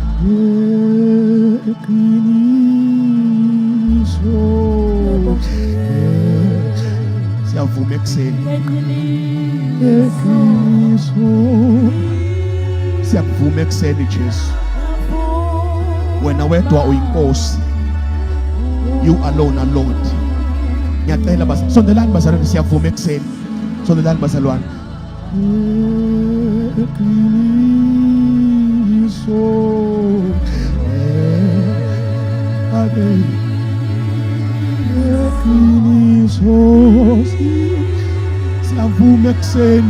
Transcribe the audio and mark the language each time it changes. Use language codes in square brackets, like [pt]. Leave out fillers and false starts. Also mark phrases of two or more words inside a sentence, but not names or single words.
[ss] Siyavuma ekuseni. Siyakuvuma ekuseni Jesu. Wena wedwa uyinkosi. [en] You alone are Lord. [ss] Ngiyacela basa sondelani bazalwane siyavuma ekuseni. Sondelani bazalwane. Siyavuma ekuseni.